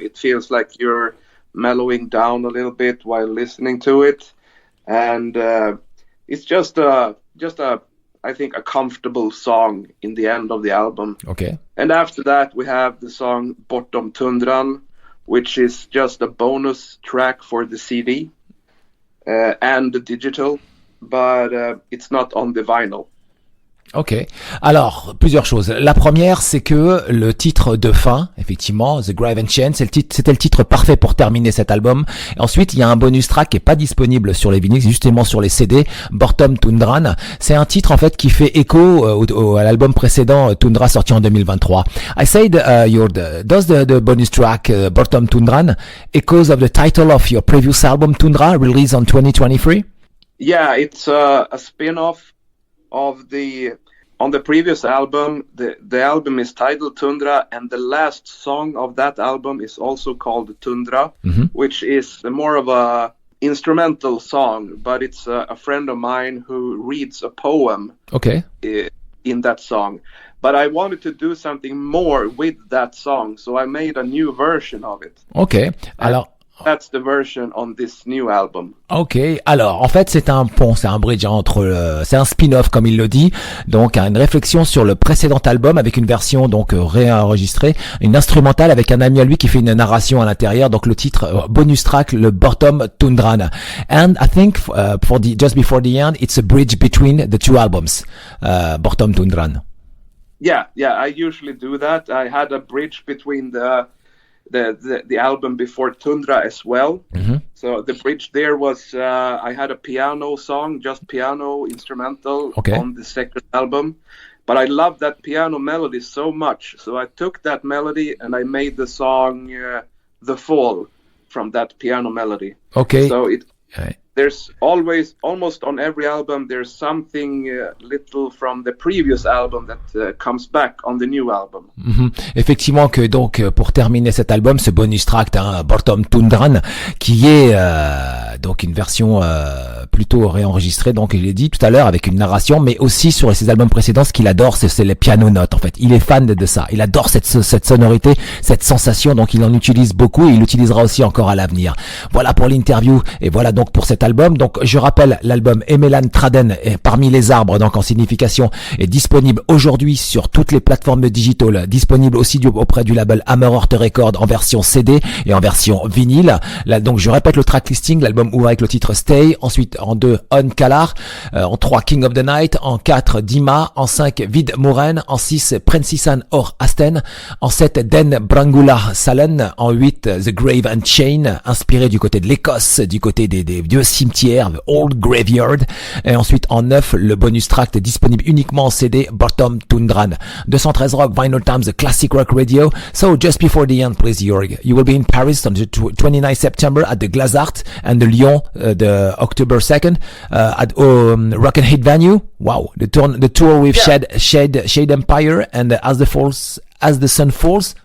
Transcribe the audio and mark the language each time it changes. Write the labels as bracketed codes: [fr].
[en] It feels like you're mellowing down a little bit while listening to it, and it's just I think a comfortable song in the end of the album. Okay. And after that we have the song Bortom Tundran, which is just a bonus track for the CD and the digital, but it's not on the vinyl. [fr] Ok. Alors, plusieurs choses. La première, c'est que le titre de fin, effectivement, The Grave and Chain, c'était le titre parfait pour terminer cet album. Et ensuite, il y a un bonus track qui est pas disponible sur les vinyles, justement sur les CD, Bortom Tundran. C'est un titre, en fait, qui fait écho à l'album précédent, Tundra, sorti en 2023. [en] I said, does the bonus track, Bortom Tundran, echoes of the title of your previous album, Tundra, released on 2023? Yeah, it's a spin-off of on the previous album. The album is titled Tundra, and the last song of that album is also called Tundra, which is more of a instrumental song, but it's a friend of mine who reads a poem in that song. But I wanted to do something more with that song, so I made a new version of it. [fr] Okay, alors [en] that's the version on this new album. [fr] Ok, alors en fait c'est un pont, c'est un bridge entre, c'est un spin-off comme il le dit, donc une réflexion sur le précédent album avec une version donc réenregistrée, une instrumentale avec un ami à lui qui fait une narration à l'intérieur, donc le titre bonus track, le Bortom Tundran. [en] And I think just before the end, it's a bridge between the two albums, Bortom Tundran. Yeah, I usually do that. I had a bridge between the album before Tundra as well. So the bridge there was I had a piano song, just piano instrumental on the second album, but I loved that piano melody so much, so I took that melody and I made the song The Fall from that piano melody. So [fr] Ouais. [en] There's always, almost on every album, there's something little from the previous album that comes back on the new album. [fr] Effectivement que donc pour terminer cet album, ce Bonustrack, Bortom Tundran, qui est donc une version plutôt réenregistrée, donc je l'ai dit tout à l'heure, avec une narration, mais aussi sur ses albums précédents, ce qu'il adore, c'est les piano notes en fait. Il est fan de ça, il adore cette sonorité, cette sensation, donc il en utilise beaucoup et il l'utilisera aussi encore à l'avenir. Voilà pour l'interview et voilà donc pour cet album. Donc je rappelle, l'album Emellan Träden est parmi les arbres, donc en signification, est disponible aujourd'hui sur toutes les plateformes digitales, disponible aussi auprès du label Hammerheart Records en version CD et en version vinyle. Là, donc je répète le track listing, l'album ouvre avec le titre Stay, ensuite en 2 Hon Kallar, en 3 King of the Night, en 4 Dimma, en 5 Vid Muren, en 6 Prinsessan or Hästen, en 7 Brandgula Salen, en 8 The Grave and Chain, inspiré du côté de l'Écosse, du côté des vieux cimetières, [en] the Old Graveyard, [fr] et ensuite en 9 le bonus track disponible uniquement en CD, Bortom Tundran. [en] 213 Rock, Vinyl Times, the classic rock radio. So just before the end, please, Jörg, you will be in Paris on the 29th September at the Glazart and the Lyon the October 2nd at Rock and Hit venue. Wow, the tour with Shade Empire and As the Sun Falls.